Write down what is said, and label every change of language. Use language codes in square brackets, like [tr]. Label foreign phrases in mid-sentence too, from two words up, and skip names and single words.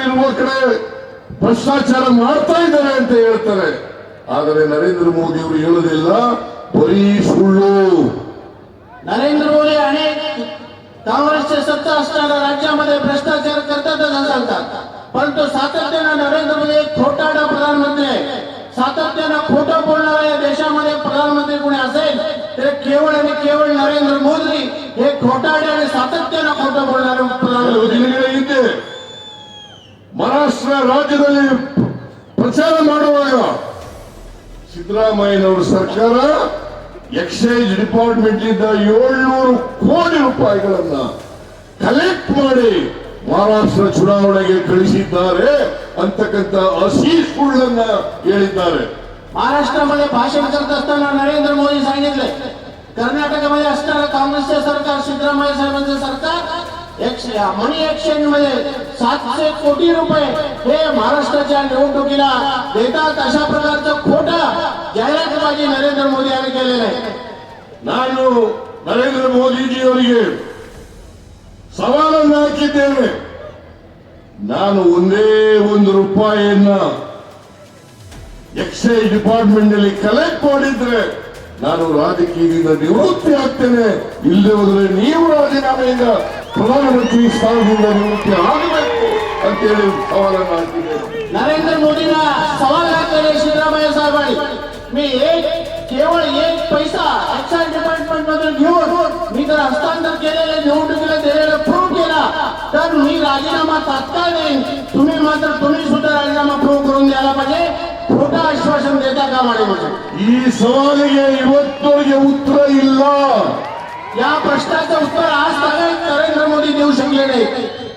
[kn] ಕಡೆ ಭ್ರಷ್ಟಾಚಾರ ಮಾಡ್ತಾ ಇದ್ದಾರೆ ಅಂತ ಹೇಳ್ತಾರೆ. ಆದರೆ ನರೇಂದ್ರ मोदी ಅವರು ಹೇಳೋದಿಲ್ಲ, ಬರೀ ಸುಳ್ಳು. [mr] नरेंद्र मोदी अनेक काँग्रेसचे सत्ता असणाऱ्या राज्यामध्ये भ्रष्टाचार करतातच असं सांगतात, परंतु सातत्यानं नरेंद्र मोदी एक खोटारडा प्रधानमंत्री आहे. सातत्यानं खोटं बोलणारा या देशामध्ये प्रधानमंत्री कोणी असेल तर केवळ आणि केवळ नरेंद्र मोदी हे खोटारडे आणि सातत्यानं खोटं बोलणारे प्रधानमंत्री. ಇದೆ ಮಹಾರಾಷ್ಟ್ರ ರಾಜ್ಯದಲ್ಲಿ ಪ್ರಚಾರ ಮಾಡುವಾಗ ಸಿದ್ದರಾಮಯ್ಯನವರ ಸರ್ಕಾರ [en] excise department [mr] ಇಂದ 700 ಕೋಟಿ ರೂಪಾಯಿಗಳನ್ನ ಕಲೆಕ್ಟ್ ಮಾಡಿ ಮಹಾರಾಷ್ಟ್ರ ಚುನಾವಣೆಗೆ ಕಳಿಸಿದ್ದಾರೆ ಅಂತಕ್ಕಂಥ ಹಸಿ ಸುಳ್ಳನ್ನ ಹೇಳಿದ್ದಾರೆ. महाराष्ट्रामध्ये भाषण करत असताना नरेंद्र मोदी सांगितले, कर्नाटकमध्ये असणारं काँग्रेसचे सरकार, सिद्धरामय्या साहेबांचं सरकार [en] money exchange [mr] मध्ये 700 कोटी रुपये हे महाराष्ट्राच्या निवडणुकीला देतात, अशा प्रकारचं खोटा जाहिरातबाजी नरेंद्र मोदी यांनी केलेलं आहे. [kn] ನಾನು ನರೇಂದ್ರ ಮೋದಿಜಿಯವರಿಗೆ ಸವಾಲನ್ನು ಹಾಕಿದ್ದೇನೆ. ನಾನು ಒಂದೇ ₹1 [en] excise department [kn] ನಲ್ಲಿ ಕಲೆಕ್ಟ್ ಮಾಡಿದ್ರೆ ನಾನು ರಾಜಕೀಯದಿಂದ ನಿವೃತ್ತಿ ಆಗ್ತೇನೆ, ಇಲ್ಲದೆ ಹೋದ್ರೆ ನೀವು ರಾಜೀನಾಮೆಯಿಂದ ಪ್ರಧಾನಮಂತ್ರಿ ಸ್ಥಾನದಿಂದ ನಿವೃತ್ತಿ ಆಗಬೇಕು ಅಂತೇಳಿ ಸವಾಲನ್ನು ಹಾಕಿದ್ದೇನೆ. [mr] नरेंद्र मोदींना सवाल घातलेले सिद्धरामय्या साहेबांनी, मी केवळ एक पैसा [en] excise department [mr] मधून घेऊन मी जर हस्तांतर केलेले निवडणुकीला दिलेला प्रूव्ह केला तर मी राजीनामा तात्काळ देईन. तुम्ही सुद्धा राजीनामा प्रूव्ह करून द्यायला पाहिजे. खोटा आश्वासन देता का म्हणजे [kn] ಈ ಸವಾಲಿಗೆ ಇವತ್ತವರೆಗೆ ಉತ್ತರ ಇಲ್ಲ. [mr] या प्रश्नाचं उत्तर आज नरेंद्र मोदी देऊ शकले नाही.